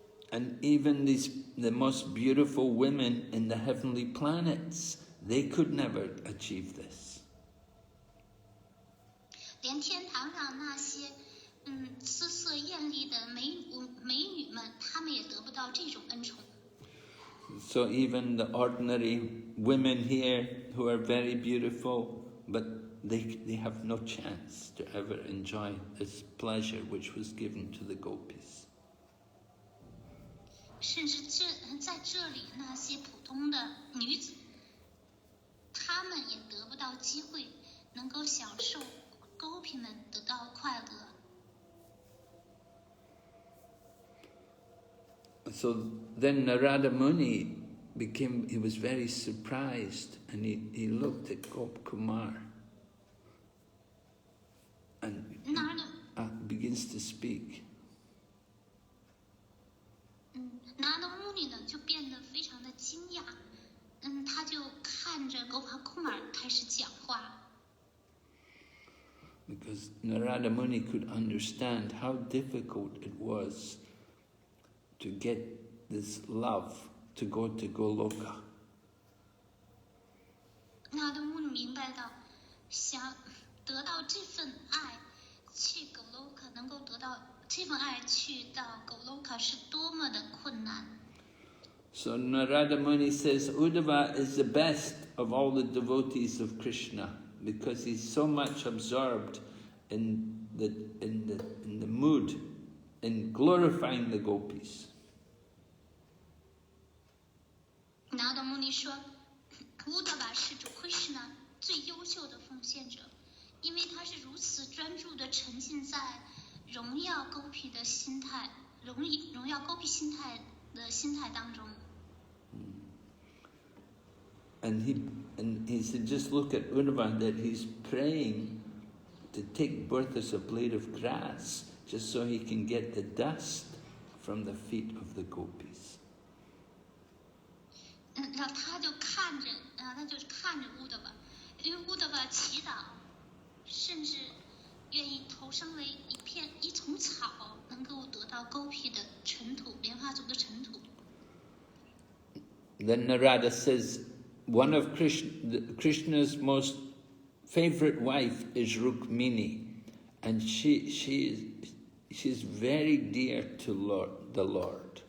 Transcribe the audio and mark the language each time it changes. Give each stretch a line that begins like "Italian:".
English: And even the most beautiful women in the heavenly planets, they could never achieve this.
Chinese: 连天堂上那些姿色艳丽的美女们，她们也得不到这种恩宠。
English: So even the ordinary women here who are very beautiful, but they have no chance to ever enjoy this pleasure which was given to the gopis.
Chinese: 甚至在这里那些普通的女子，她们也得不到机会能够享受狗皮们得到快乐。
English: So then Narada Muni he was very surprised, and he looked at Gopakumar and begins to speak.
Chinese: 拿德穆尼呢就变得非常的惊讶，他就看着 Gopakumar 开始讲话。
English: Because Narada Muni could understand how difficult it was to get this love to go to Goloka.
Chinese: 拿德穆尼明白到，想得到这份爱，去 Goloka 能够得到这份爱，去到 Goloka 是多么的困难。
English: So Narada Muni says Uddhava is the best of all the devotees of Krishna because he's so much absorbed in the mood, in glorifying the gopis.
Chinese: 拿德穆尼说，乌德瓦是主 Krishna 最优秀的奉献者，因为他是如此专注的沉浸在荣耀 Gopi 的心态，荣耀 Gopi 心态当中。
English: And he said, just look at Uddhava, that he's praying to take birth as a blade of grass, just so he can get the dust from the feet of the gopis.
Chinese: 然后他就看着乌德瓦，因为乌德瓦祈祷，甚至愿意投生为一丛草，能够得到 Gopi 的尘土，莲花族的尘土。
English: Then Narada says, one of Krishna's most favorite wife is Rukmini, and she's very dear to the Lord.